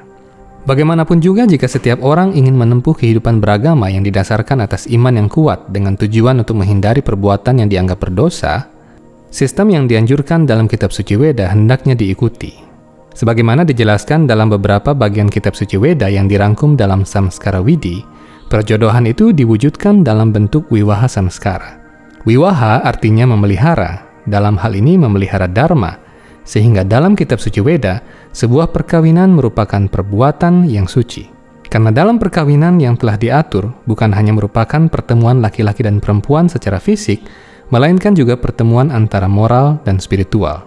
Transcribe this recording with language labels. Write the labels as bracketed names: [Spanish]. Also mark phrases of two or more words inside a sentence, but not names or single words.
[Indonesian] Bagaimanapun juga, jika setiap orang ingin menempuh kehidupan beragama yang didasarkan atas iman yang kuat dengan tujuan untuk menghindari perbuatan yang dianggap berdosa, sistem yang dianjurkan dalam kitab suci Weda hendaknya diikuti. Sebagaimana dijelaskan dalam beberapa bagian kitab suci Weda yang dirangkum dalam Samskara Widi, perjodohan itu diwujudkan dalam bentuk wiwaha samskara. Wiwaha artinya memelihara, dalam hal ini memelihara dharma, sehingga dalam kitab suci Weda, sebuah perkawinan merupakan perbuatan yang suci. Karena dalam perkawinan yang telah diatur, bukan hanya merupakan pertemuan laki-laki dan perempuan secara fisik, melainkan juga pertemuan antara moral dan spiritual.